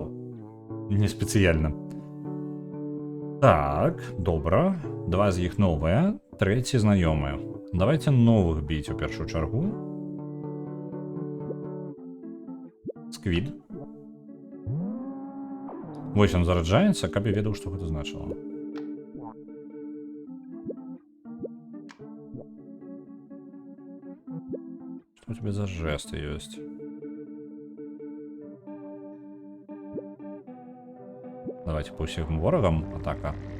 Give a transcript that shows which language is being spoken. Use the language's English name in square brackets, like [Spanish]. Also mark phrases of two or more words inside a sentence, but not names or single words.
[Belarusian] Не спецыяльна. Так, добра. Два з іх новыя, трэці знаёмыя. [Russian] Давайте новых [Belarusian] біць у першую чаргу. Сквід. Вось ён зараджаецца, каб я ведаў, што гэта значыла. [Russian] Что у тебя за жесты есть? Давайте по всем ворогам атака.